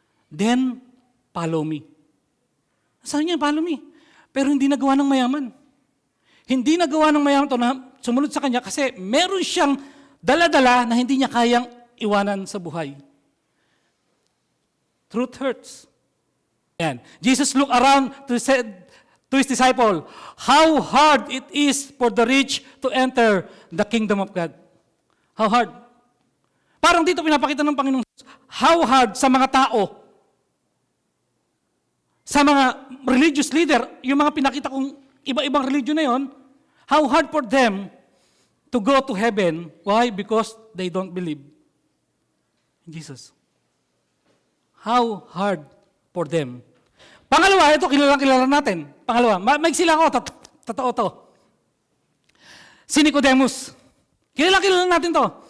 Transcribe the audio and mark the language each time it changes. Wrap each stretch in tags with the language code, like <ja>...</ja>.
<en>Then, follow me.</en> <tl>Sabi niya,</tl> <en>follow me.</en> <tl>Pero hindi nagawa ng mayaman. Hindi nagawa ng mayaman ito na sumunod sa Kanya kasi meron siyang dala-dala na hindi niya kayang iwanan sa buhay.</tl> <en>Truth hurts. Yan. Jesus looked around to his disciple, how hard it is for the rich to enter the kingdom of God. How hard?</en> <tl>Parang dito pinapakita ng Panginoon,</tl> <en>how hard sa mga tao, sa mga religious leader, yung mga pinakita kong iba-ibang religion na yon, how hard for them to go to heaven. Why? Because they don't believe in Jesus. How hard for them.</en> <tl>Pangalawa, ito kilala natin. Pangalawa, maigsi lang ako, totoo to. Si Nicodemus. Kilala natin to.</tl>